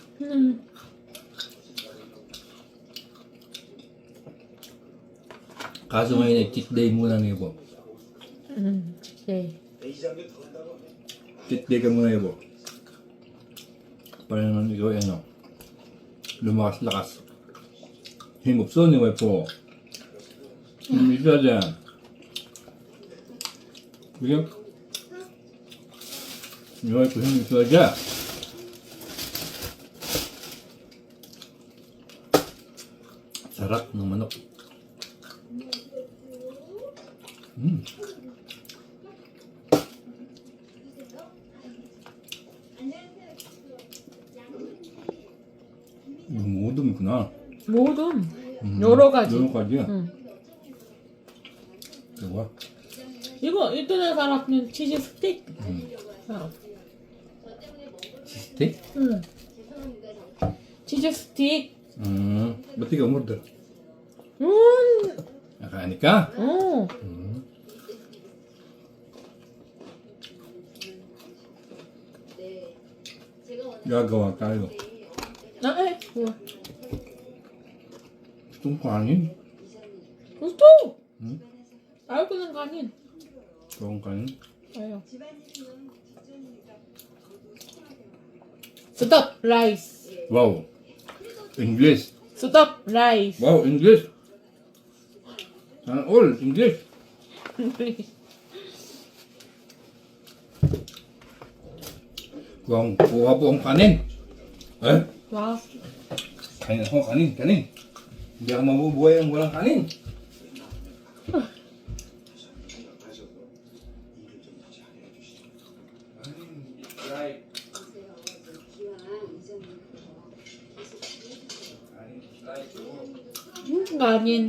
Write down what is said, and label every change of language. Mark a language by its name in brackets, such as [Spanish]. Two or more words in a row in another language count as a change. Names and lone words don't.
[Filipino] Kaso ngayon ay [English] cheat day [Filipino] muna niyo po. [Korean] 네 [English] Cheat day [Filipino] ka muna niyo po. Para naman ikaw ay ano, lumakas-lakas. [Korean] 힘없어 니 와이프. 있어야 돼. 그게 니 와이프 힘 있어야 돼. Sarap ng manok. 이거 모듬이구나. 모든 여러 가지 여러 가지야. 응. 이거 이거 인터넷 알았는 치즈 스틱 스테이크? 응. 치즈 스틱 [Filipino] Ba't ikaw umorder? 음 Nakaani ka? [Korean] 어. [Filipino] Gagawa tayo. Wala. Itong kanin. Gusto! Hmm? Ayaw ko ng kanin. Itong kanin. Ayaw. [English] Stop! Rice. Wow. English. Stop! Rice. Wow, English. [Filipino] Sana all, English. Kuha po ang kanin. Eh? Wow. Kanin ako, kanin. Hindi ako mabubuhay ang walang kanin. Kanin.